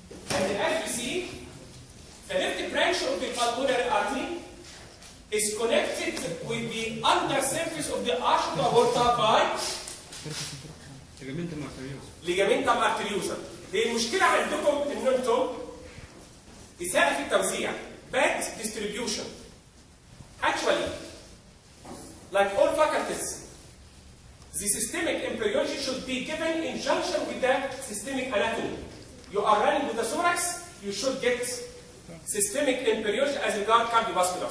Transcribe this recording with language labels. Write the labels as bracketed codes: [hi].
[en] And as you see, the left branch of the pulmonary artery is connected with the undersurface of the arch of the aorta by ligamentum arteriosum. [ar] دي المشكلة عندكم إن أنتم إساءة في التوزيع. [en] Bad distribution. Actually, like all faculties, the systemic embryology should be given in junction with the systemic anatomy. You are running with the thorax, you should get systemic embryology as regards cardiovascular.